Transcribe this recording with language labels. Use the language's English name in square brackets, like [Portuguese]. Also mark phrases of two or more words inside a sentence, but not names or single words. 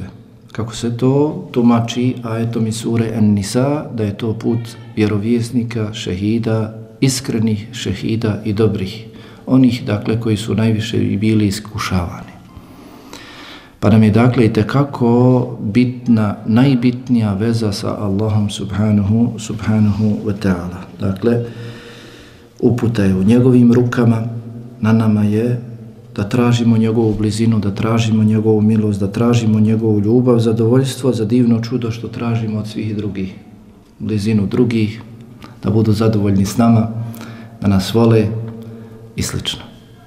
[Bosnian] Kako se to tumači ajetom iz sure An-Nisa, da je to put vjerovjesnika, šehida, iskrenih šehida i dobrih. Onih, dakle, koji su najviše bili iskušavani. Pa nam je, dakle, itekako bitna, najbitnija veza sa Allahom [Arabic] سبحانه وتعالى. [Bosnian] Dakle, uputa je u njegovim rukama, na nama je da tražimo njegovu blizinu, da tražimo njegovu milost, da tražimo njegovu ljubav, zadovoljstvo za divno čudo što tražimo od svih drugih. Blizinu drugih, da budu zadovoljni s nama, da nas vole i slično.